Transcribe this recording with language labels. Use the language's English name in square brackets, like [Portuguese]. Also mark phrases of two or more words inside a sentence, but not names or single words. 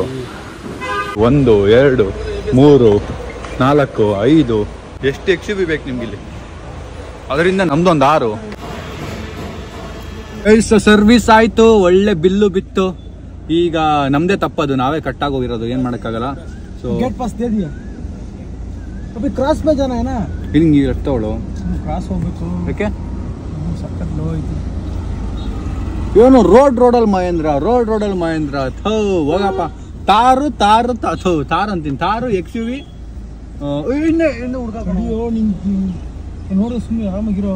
[Kannada] 1 2 3 4 5 ಎಷ್ಟು XUV ಬೇಕು ನಿಮ್ಗೆ ಇಲ್ಲಿ? ಅದರಿಂದ ನಮ್ದೊಂದು 6. ಸರ್ವಿಸ್ ಆಯಿತು, ಒಳ್ಳೆ ಬಿಲ್ಲು ಬಿತ್ತು. ಈಗ ನಮ್ಮದೇ ತಪ್ಪದು, ನಾವೇ ಕಟ್ಟಾಗೋಗಿರೋದು, ಏನು ಮಾಡೋಕ್ಕಾಗಲ್ಲ. ಸೊ [English] gate pass [Hindi] दे दिया अभी क्रॉस में जाना है ना [Kannada] ಹಿಂಗೆ ಇರ್ತವಳು क्रॉस ಹೋಗ್ಬೇಕು ಯಾಕೆ ಸಕ್ಕತ್ ಲೋ ಐತಿ ಇವನು ರೋಡಲ್ಲಿ ಮಹೇಂದ್ರ ಥೋ ಹೋಗಪ್ಪ ತಾರು ಅಂತೀನಿ ತಾರು XUV ಇನ್ನು ಅಯ್ಯೋ ನೋಡು ಸುಮ್ಮನೆ ಆರಾಮಾಗಿರೋ